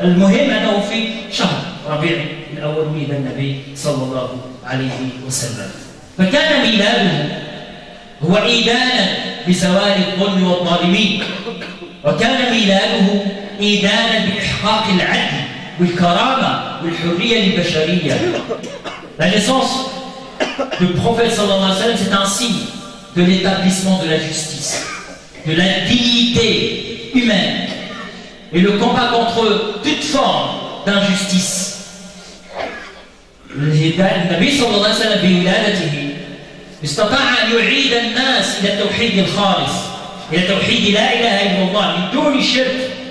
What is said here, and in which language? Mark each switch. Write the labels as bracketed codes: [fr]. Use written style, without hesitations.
[ar] المهم أنه في شهر ربيع الأول ولد النبي صلى الله عليه وسلم. فكان ميلاده هو إيدانا بزوال الظلم والظالمين، وكان ميلاده إيدانا بإحقاق العدل والكرامة والحرية البشرية. [fr] La naissance du prophète sallallahu alayhi wa sallam, c'est un signe de l'établissement de la justice, de la dignité humaine et le combat contre toute forme d'injustice. [ar] النبي صلى الله عليه وسلم بولادته استطاع أن يعيد الناس إلى التوحيد الخالص، إلى توحيد لا إله إلا الله من دون شرك.